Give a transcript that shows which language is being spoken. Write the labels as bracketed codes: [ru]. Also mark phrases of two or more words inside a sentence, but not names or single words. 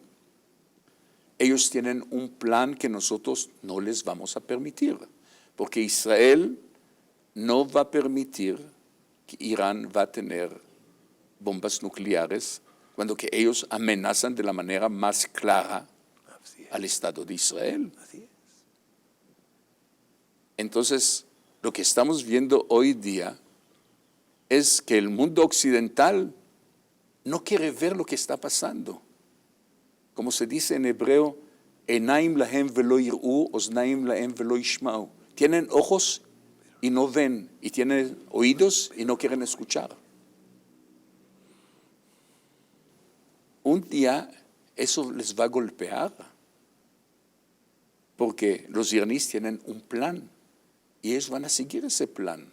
[es] Ellos tienen un plan que nosotros no les vamos a permitir, porque Israel no va a permitir que Irán va a tener bombas nucleares cuando que ellos amenazan de la manera más clara al Estado de Israel. Así es. Entonces, lo que estamos viendo hoy día es que el mundo occidental no quiere ver lo que está pasando. Como se dice en hebreo, [he] עיניים להם ולא יראו, אוזניים להם ולא ישמעו. [es] Tienen ojos y no ven, y tienen oídos y no quieren escuchar. Un día eso les va a golpear, porque los iraníes tienen un plan y ellos van a seguir ese plan.